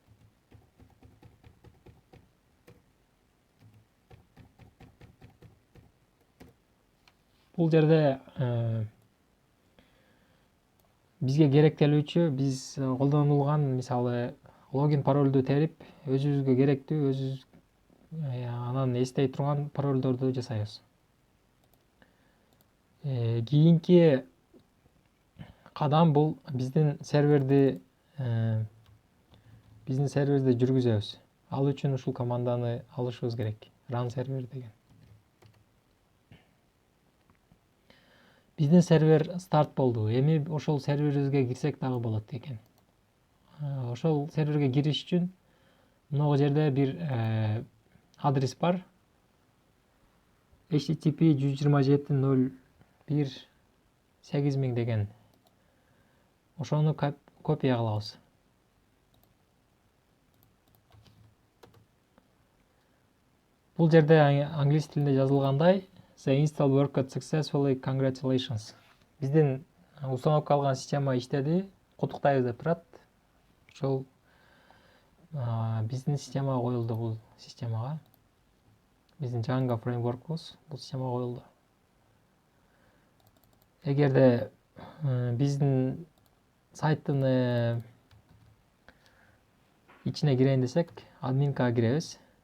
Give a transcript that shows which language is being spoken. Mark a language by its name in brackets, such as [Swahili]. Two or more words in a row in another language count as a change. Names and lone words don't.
[Kyrgyz] Бул жерде бизге керектелүүчү биз колдонулган мисалы логин паролду терип, өзүбүзгө керектүү, анан эстей турган паролдорду жасайбыз. Кийинки кадам бул биздин серверди жүргүзөбүз. Ал үчүн ушул команданы алышыбыз керек. [English] Run server [Kyrgyz] деген. Биздин сервер старт болду. Эми ошол серверибизге кирсек дагы болот экен. Ошол серверге кириш үчүн мына жерде бир адрес бар. http 127.0.1.8000 деген. Ошону копия кылабыз. Бул жерде англис тилинде жазылгандай [English] The install worked successfully, congratulations. [Kyrgyz] Биздин установка алган система иштеди, куттуктайбыз деп турат. Ошол биздин системага коюлду, бул системага. Биздин Django фреймворкубуз бул системага коюлду. Эгерде биздин сайттын ичине кирейин десек, админкага киребиз.